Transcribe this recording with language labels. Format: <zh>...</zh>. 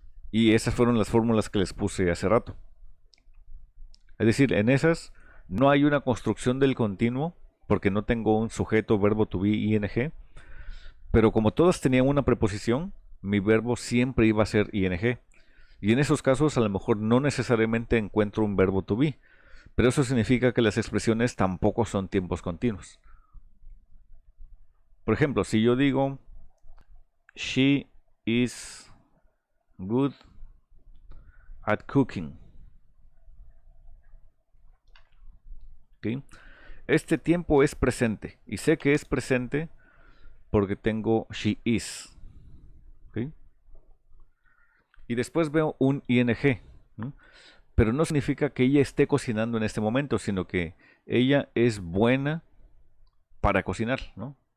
<es>Y esas fueron las fórmulas que les puse hace rato. Es decir, en esas no hay una construcción del continuo porque no tengo un sujeto, verbo to be, ing, pero como todas tenían una preposición, mi verbo siempre iba a ser ing. Y en esos casos a lo mejor no necesariamente encuentro un verbo to be, pero eso significa que las expresiones tampoco son tiempos continuos. Por ejemplo, si yo digo</es> <en>she is good at cooking.</en> <es>¿Okay? Este tiempo es presente y sé que es presente porque tengo</es> <en>she is.</en> <es>¿Ok? Y después veo un ing, ¿no? Pero no significa que ella esté cocinando en este momento, sino que ella es buena para cocinar, ¿no?</es>